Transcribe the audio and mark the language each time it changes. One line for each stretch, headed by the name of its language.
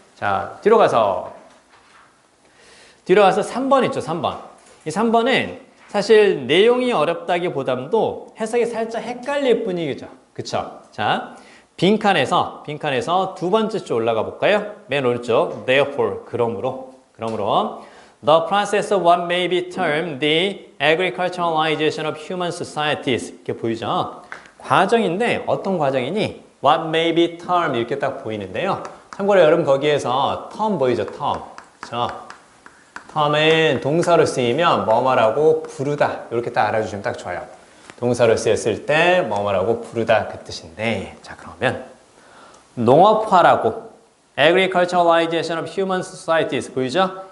Korean: 자, 뒤로 가서 3번 있죠, 3번. 이 3번은 사실 내용이 어렵다기보다도 해석이 살짝 헷갈릴 뿐이죠. 그쵸? 자, 빈칸에서 두 번째 줄 올라가 볼까요? 맨 오른쪽, therefore, 그러므로.
English: The process of what may be termed the agriculturalization of human societies.
Korean: 이렇게 보이죠? 과정인데 어떤 과정이니?
English: What may be termed 이렇게 딱 보이는데요.
Korean: 참고로 여러분 거기에서 term 보이죠? term. 그렇죠? term은 동사로 쓰이면 뭐뭐라고 부르다. 이렇게 딱 알아주시면 딱 좋아요. 동사로 쓰였을 때 뭐뭐라고 부르다 그 뜻인데 자 그러면 농업화라고
English: agriculturalization of human societies
Korean: 보이죠?